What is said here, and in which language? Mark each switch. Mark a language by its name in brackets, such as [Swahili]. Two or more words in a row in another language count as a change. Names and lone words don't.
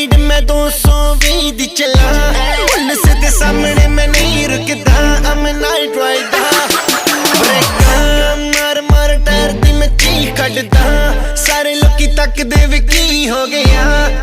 [Punjabi] ਮੈਂ 220 ਦੀ ਚਲਾ, ਪੁਲਿਸ ਦੇ ਸਾਹਮਣੇ ਮੈਂ ਨਹੀਂ ਰੁਕਦਾ। [English] I'm a night rider, [Punjabi] ਬ੍ਰੇਕਾਂ ਮਾਰ ਮਾਰ ਟਾਇਰ ਦੀ ਮੈਂ ਚੀਕ ਕੱਟਦਾ। ਸਾਰੇ ਲੋਕੀ ਤੱਕਦੇ ਵੇ ਕੀ ਹੋ ਗਿਆ,